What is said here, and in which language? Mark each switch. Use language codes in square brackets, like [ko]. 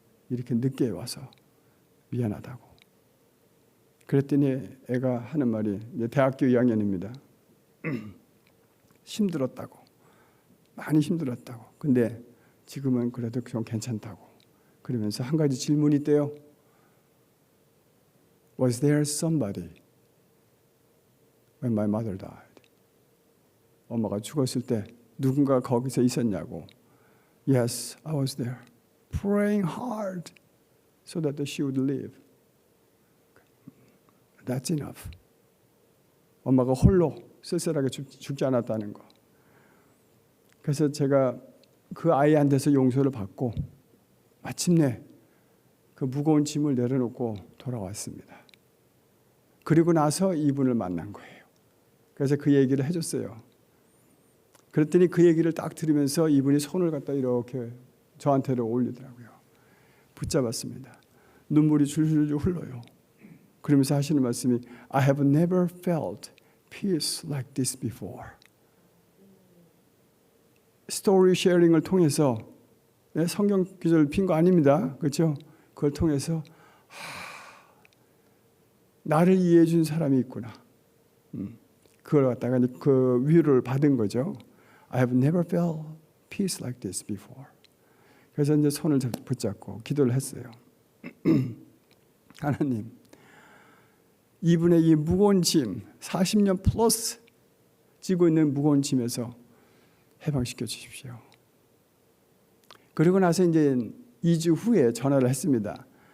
[ko] 이렇게 늦게 와서 미안하다고. 그랬더니 애가 하는 말이 이제 대학교 2학년입니다. 힘들었다고. 많이 힘들었다고. 근데 지금은 그래도 좀 괜찮다고. 그러면서 한 가지 질문이 있대요. [en] Was there somebody when my mother died? [ko] 엄마가 죽었을 때 누군가 거기서 있었냐고. [en] Yes, I was there. Praying hard so that she would live. That's enough. [ko] 엄마가 홀로 쓸쓸하게 죽지 않았다는 거. 그래서 제가 그 아이한테서 용서를 받고 마침내 그 무거운 짐을 내려놓고 돌아왔습니다. 그리고 나서 이분을 만난 거예요. 그래서 그 얘기를 해줬어요. 그랬더니 그 얘기를 딱 들으면서 이분이 손을 갖다 이렇게 저한테로 올리더라고요. 붙잡았습니다. 눈물이 줄줄 흘러요. 그러면서 하시는 말씀이 [en] I have never felt peace like this before. [ko] 스토리 쉐어링을 통해서 성경 기절 핀 거 아닙니다. 그렇죠? 그걸 통해서 나를 이해해 준 사람이 있구나. 그걸 갖다가 그 위로를 받은 거죠. [en] I have never felt peace like this before. [ko] 그래서 이제 손을 붙잡고 기도를 했어요. 하나님, 이분의 이 무거운 짐, 40년 플러스 지고 있는 무거운 짐에서 해방시켜 주십시오. 그리고 나서 이제 2주 후에 전화를 했습니다.